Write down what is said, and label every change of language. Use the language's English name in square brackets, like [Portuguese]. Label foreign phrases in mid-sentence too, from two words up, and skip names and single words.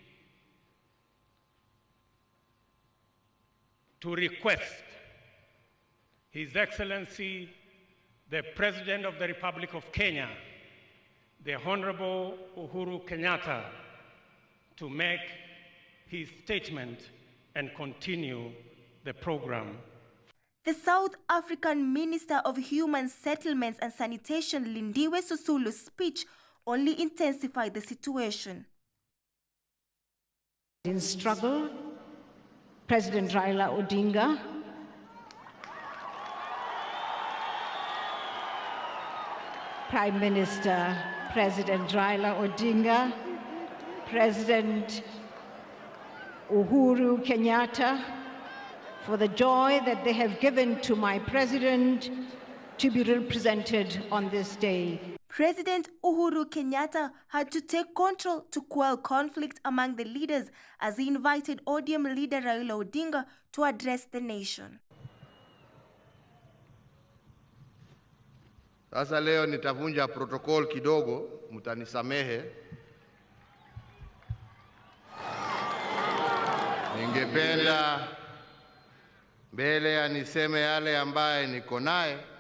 [English] to request His Excellency, the President of the Republic of Kenya, the Honorable Uhuru Kenyatta, to make his statement and continue the program. The South African Minister of Human Settlements and Sanitation, Lindiwe Sisulu's speech only intensified the situation. In struggle, President Raila Odinga, Prime Minister President Raila Odinga, President Uhuru Kenyatta, for the joy that they have given to my president to be represented on this day. President Uhuru Kenyatta had to take control to quell conflict among the leaders as he invited ODM leader Raila Odinga to address the nation. [Swahili] Sasa leo nitavunja protocol kidogo, mtanisamehe. Ningependa mbele ya niseme yale ambaye niko naye,